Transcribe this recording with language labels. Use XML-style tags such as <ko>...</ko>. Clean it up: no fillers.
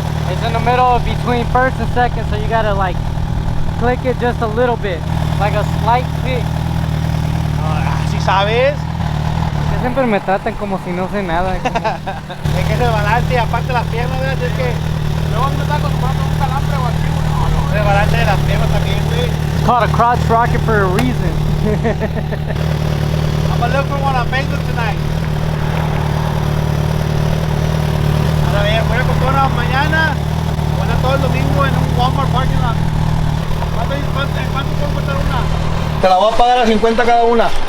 <en>It's in the middle between first and second, so you gotta like click it just a little bit, like a slight kick.</en> <es>Si sabes, Que siempre me tratan como si no sé nada. hay que rebalarte y aparte las piernas, ¿verdad? Es que Luego a mí me está acostumbrando a un calambre o aquí, güey. No, no. rebalarte de las piernas también, güey.</es> <en>It's called a crotch rocket for a reason. I'm gonna look for one on Facebook tonight.</en> <es>A ver, voy a comprar una mañana, voy a andar todo el domingo en un Walmart parking lot. ¿Cuánto puedo comprar una? Te la voy a pagar a 50 cada una.</es>